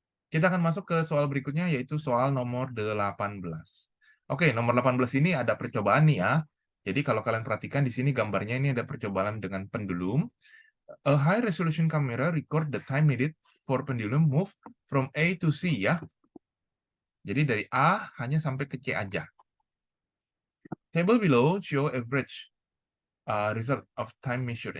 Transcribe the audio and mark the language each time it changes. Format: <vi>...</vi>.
<id>Kita akan masuk ke soal berikutnya, yaitu soal nomor 18. Oke, nomor 18 ini ada percobaan nih ya. Jadi kalau kalian perhatikan di sini gambarnya ini ada percobaan dengan pendulum.</id> <en>A high resolution camera record the time needed for pendulum move from A to C ya.</en> <id>Jadi dari A hanya sampai ke C aja.</id> <en>Table below show average result of time measured.</en>